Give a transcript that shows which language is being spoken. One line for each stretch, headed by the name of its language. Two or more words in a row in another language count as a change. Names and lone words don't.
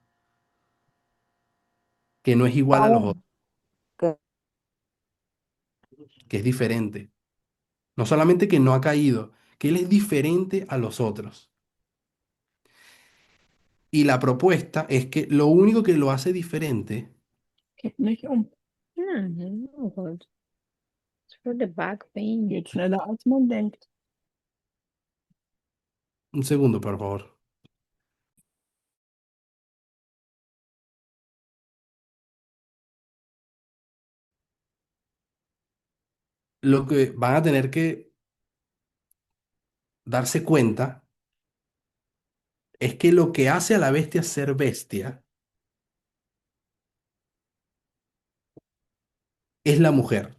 Spanish: Que no es igual a los otros, Aún. Que, que es diferente. No solamente que no ha caído, que él es diferente a los otros. Y la propuesta es que lo único que lo hace diferente,
Dutch: Kijk niet om.
English: No, God. It's for the back pain.
Dutch: Je sneller als man denkt.
Spanish: un segundo, por favor. Lo que van a tener que darse cuenta es que lo que hace a la bestia ser bestia es la mujer.